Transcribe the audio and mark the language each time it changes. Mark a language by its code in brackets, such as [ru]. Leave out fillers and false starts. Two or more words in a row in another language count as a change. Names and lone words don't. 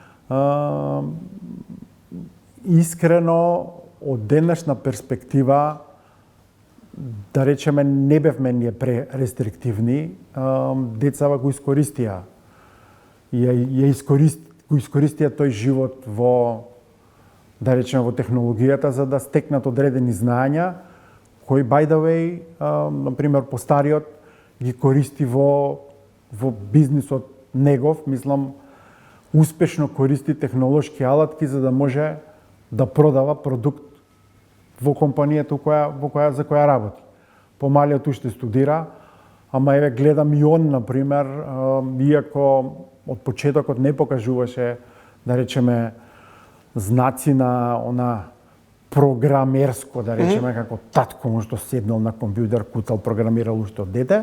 [mk] Искрено, од денешна перспектива, да речеме, не бевме ние пререстриктивни, децава го искористија. Го искористија тој живот во, да речеме, во технологијата за да стекнат одредени знаења, кои, [en] by the way, [mk] например, постариот ги користи во бизнисот негов, мислам, успешно користи технолошки алатки за да може да продава продукт во компанијата за која работи. Помалиот уште студира, ама еве гледам и он, например, иако од почетокот не покажуваше, да речеме, знаци на програмерско, да речеме, како татко што седнал на компјутер, кутал, програмирал уште од дете.